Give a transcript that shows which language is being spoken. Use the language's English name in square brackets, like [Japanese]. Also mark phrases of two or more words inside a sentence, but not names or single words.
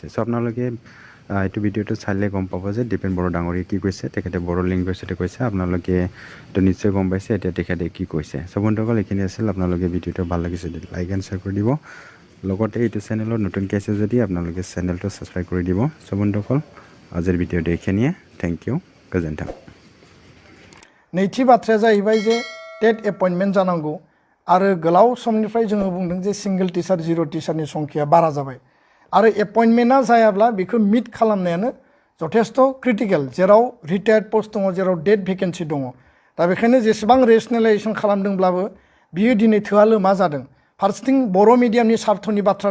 [Assamese] আপোনালোকে এইটো ভিডিঅ'টো চালে গম পাব যে দিপেন বড়ো ডাঙৰীয়াই কি কৈছে। তেখেতে বড়ো লেংগুৱেজতে কৈছে, আপোনালোকে এইটো নিশ্চয় গম পাইছে এতিয়া তেখেতে কি কৈছে। বন্ধুসকল এইখিনি আছিল। আপোনালোকে ভিডিঅ'টো ভাল লাগিছে যদি [English] like and share [Assamese] কৰি দিব। লগতে এইটো চেনেলত নতুনকৈ আছে যদি আপোনালোকে চেনেলটো ছাবস্ক্ৰাইব কৰি দিব। বন্ধুসকল আজিৰ ভিডিঅ'টো এইখিনিয়ে। [English] thank you, [Bodo] गोजोन्थों। नैथि बाथ्राया जाहैबाय जे [English] TET appointment [Bodo] जानांगौ आरो गोलाव समनिफ्राय जोङो बुंदों जे [English] single teacher zero teacher [Bodo] संख्याया बारा जाबाय। आरो एपइन्टमेन्टआ जायाब्ला बेखौ मिट खालामनायानो जथेस्थ' क्रिटिकेल जेराव [English] retired post [Bodo] दङ जेराव [English] dead vacancy [Bodo] दङ दा बेखायनो जेसेबां रेसनेलाइजेसन खालामदोंब्लाबो बियो दिनै थोआ लोमा जादों फारसेथिं बर' मिडियामनि सार्थनि बाथ्रा